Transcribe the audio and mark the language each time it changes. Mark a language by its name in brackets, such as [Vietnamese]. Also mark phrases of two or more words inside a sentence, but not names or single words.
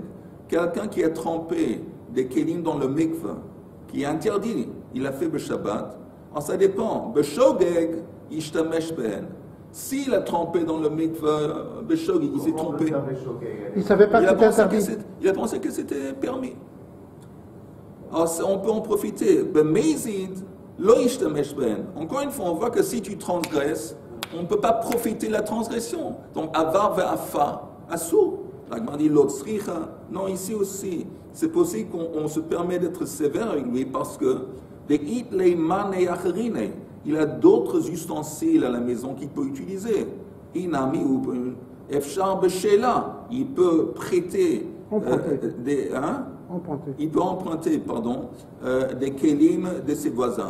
[French] Quelqu'un qui a trempé des kelim dans le mikveh, qui est interdit, il a fait b'shabbat. Alors ça dépend. [Hebrew] בשוגג, ישתמש בהן. [French] S'il a trempé dans le mikveh, b'shogeg, il s'est trompé. Il ne savait pas que c'était interdit. Il a pensé que c'était permis. Alors on peut en profiter. [Hebrew] במזיד, לא ישתמש בהן. [French] Encore une fois, on voit que si tu transgresses, on ne peut pas profiter de la transgression. Donc, [Hebrew] עבר ואפה, אסור. [French] La Gemara dit l'autre sricha. Non, ici aussi, c'est possible qu'on se permet d'être sévère avec lui parce que il a d'autres ustensiles à la maison qu'il peut utiliser. [Hebrew] אינמי או אפשר בשאלה, [French] il peut prêter il peut emprunter, des kelim de ses voisins.